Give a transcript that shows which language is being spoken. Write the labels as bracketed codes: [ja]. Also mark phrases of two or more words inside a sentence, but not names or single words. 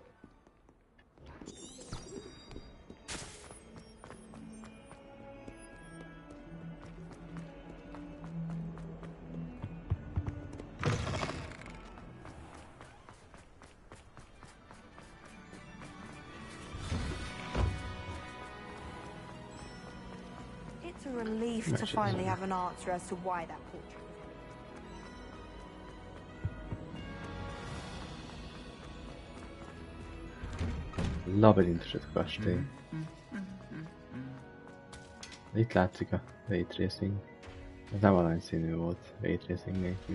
[en] It's a relief to finally have an answer as to why that portrait. [hu] Labirintus a kastély. Itt látszik a [en] Ray Tracing. [hu] Ez nem aranyszínű volt [en] Ray Tracing [hu] nélkül.